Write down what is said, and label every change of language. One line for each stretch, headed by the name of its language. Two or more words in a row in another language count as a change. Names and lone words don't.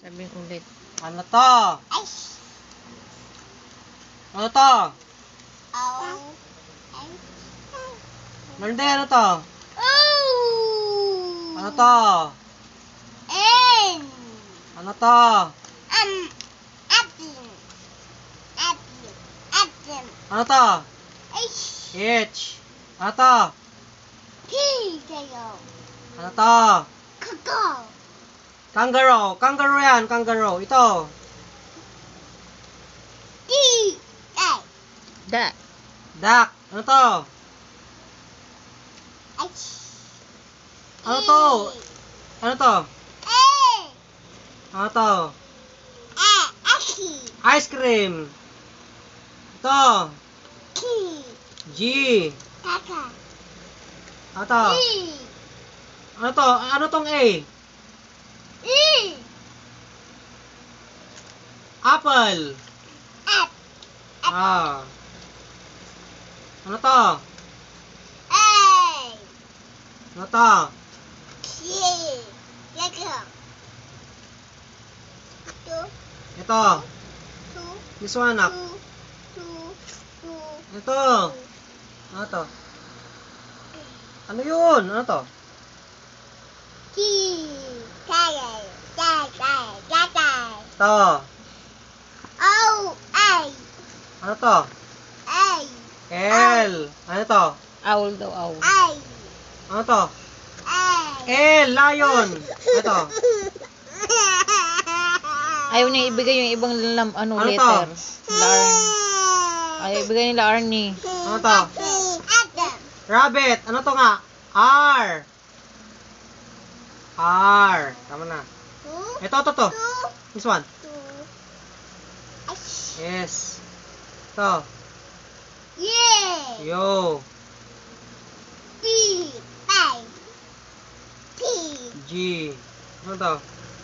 Filipino: Sabihin ulit. Ano to? Ay. Ano to? Oh. Malde, ano to? Oh. Ano to? N. Ano to? Apple. Apple. Apple. Ano to? H. H. Ano to? P. Tayo. Ano to? Kakao. Kangaroo. Kangaroo yan. Kangaroo. Ito. D. A. Da. Duck. Ano to? H. Ano to? Ano to? A. Ano to? A. Aki. Ice cream. Ito. K. G. Kaka. Ano to? E. Ano to? Ano tong A? E. Apple. Up. Ah. Ano to? A. Ano to? K. Kaka. Two. Ito. Two.
English: This one up.
Filipino: Two. Ito. Ano to? Ano yun? Ano to? T. Kaka. Kaka. Kaka. Ito. O. A. Ano to? A. L. Ano to? Owl daw, owl. A. Ano to? A. L. Lion. Ito. Ayaw niya ibigay yung ibang Ano to? letter. Larn. Ayaw ibigay nila Arnie. Ano to? Adam. Rabbit. Ano to nga? R. R. Tama na. Two. Ito. Two.
English: This one.
Filipino: Two. H. Yes. Ito. Yeah. Yo. P. Five. P. G. Ano to?